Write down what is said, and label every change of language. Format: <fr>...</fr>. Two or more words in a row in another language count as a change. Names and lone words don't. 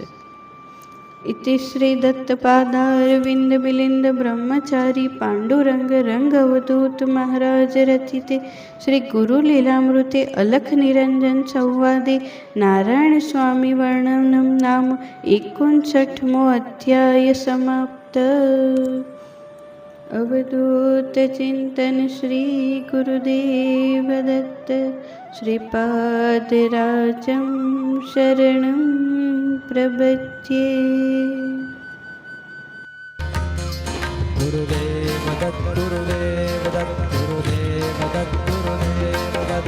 <sa>इति श्री दत्तपादारविंद बिलिंद ब्रह्मचारी पांडुरंग रंग अवधूत महाराज रचिते श्री गुरु लीलामृते अलख निरंजन संवादे नारायण स्वामी वर्णनम नाम</sa> <gu>59મો અધ્યાય સમાપ્ત.</gu> <sa>अवधूत चिंतन श्री गुरुदेव दत्त श्रीपादराजं शरणं प्रपद्ये। गुरुदेव दत्त गुरुदेव दत्त गुरुदेव दत्त गुरुदेव दत्त</sa>